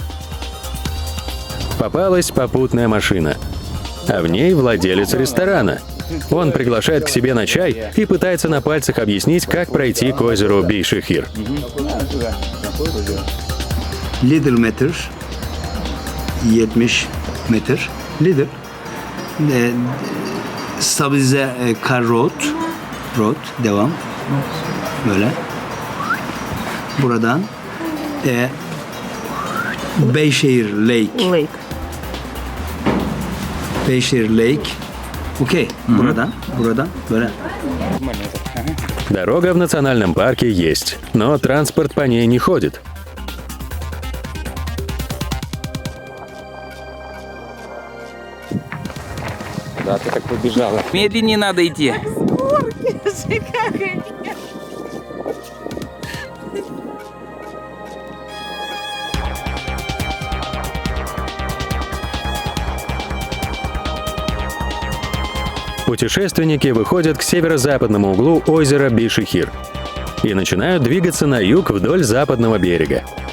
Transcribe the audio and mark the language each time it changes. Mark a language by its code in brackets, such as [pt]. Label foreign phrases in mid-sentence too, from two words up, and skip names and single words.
[ru] Попалась попутная машина, а в ней владелец ресторана. Он приглашает к себе на чай и пытается на пальцах объяснить, как пройти к озеру Биши-Хир. [en] Little meter, 70 metre, little. Stabilize car road, [tr] devam. Böyle. Buradan Beyşehir Lake. [ru] Лейк. Beyşehir Lake. Окей. [tr] Buradan böyle. [ru] Дорога в национальном парке есть, но транспорт по ней не ходит. Да, ты так побежала. Медленнее надо идти. Путешественники выходят к северо-западному углу озера Биши-Хир и начинают двигаться на юг вдоль западного берега.